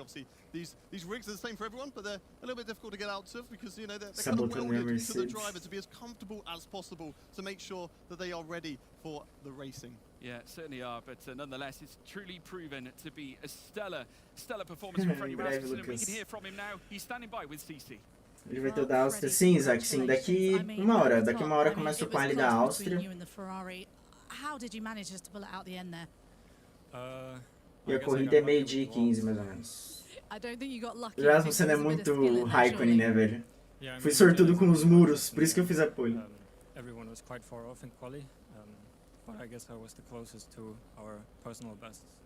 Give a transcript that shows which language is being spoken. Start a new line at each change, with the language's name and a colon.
English: Obviously, these rigs are the same for everyone, but they're a little bit difficult to get out of because, you know, they're kind of welded to the driver to be as comfortable as possible to make sure that they are ready for the racing. Yeah, certainly are, but nonetheless, it's truly proven to be a stellar performance from Freddie Rasmussen, and we can hear from him now. He's standing by with CC.
Portuguese: Ele vai ter o da Áustria, sim, Isaac, sim. Daqui uma hora começa o quali da Áustria.
English: How did you manage just to pull it out the end there?
Portuguese: E a corrida é meio-dia e 15, mais ou menos. O Rasmussen é muito Raikkonen, né, velho? Fui sortudo com os muros, por isso que eu fiz a pole.
English: Everyone was quite far off in quali, but I guess I was the closest to our personal bests.